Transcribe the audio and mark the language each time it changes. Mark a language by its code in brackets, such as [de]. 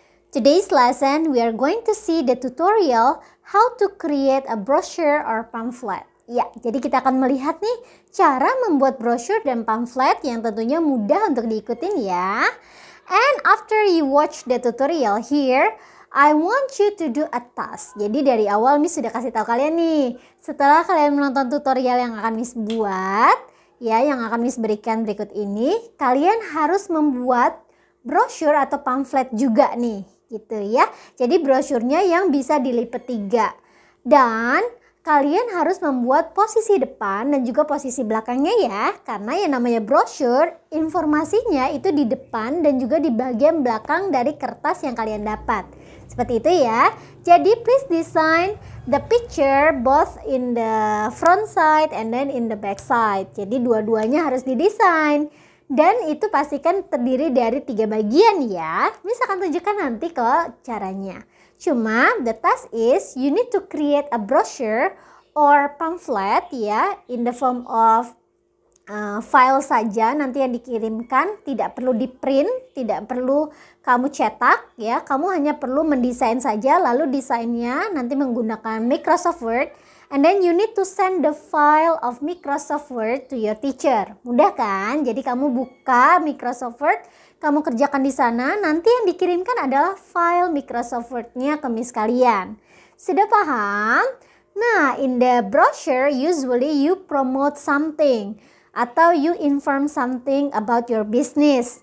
[en] Today's lesson, we are going to see the tutorial how to create a brochure or pamphlet. [id] Ya, jadi kita akan melihat nih cara membuat brosur dan pamflet yang tentunya mudah untuk diikutin ya. [en] And after you watch the tutorial here, I want you to do a task. [id] Jadi dari awal Miss sudah kasih tahu kalian nih, setelah kalian menonton tutorial yang akan Miss buat, ya yang akan Miss berikan berikut ini, kalian harus membuat brosur atau pamflet juga nih, gitu ya. Jadi brosurnya yang bisa dilipat 3. Dan kalian harus membuat posisi depan dan juga posisi belakangnya ya. Karena yang namanya brosur, informasinya itu di depan dan juga di bagian belakang dari kertas yang kalian dapat. Seperti itu ya. [en] Jadi please design the picture both in the front side and then in the back side. [id] Jadi dua-duanya harus didesain. Dan itu pastikan terdiri dari 3 bagian ya. Miss akan tunjukkan nanti kok caranya. Cuma [en] the task is you need to create a brochure or pamphlet ya in the form of file [id] saja nanti yang dikirimkan, tidak perlu di print, tidak perlu kamu cetak ya, kamu hanya perlu mendesain saja, lalu desainnya nanti menggunakan Microsoft Word. [en] And then you need to send the file of Microsoft Word to your teacher. [id] Mudah kan? Jadi kamu buka Microsoft Word, kamu kerjakan di sana, nanti yang dikirimkan adalah file Microsoft Word-nya ke Miss kalian. Sudah paham? [en] Nah, in the brochure usually you promote something atau you inform something about your business.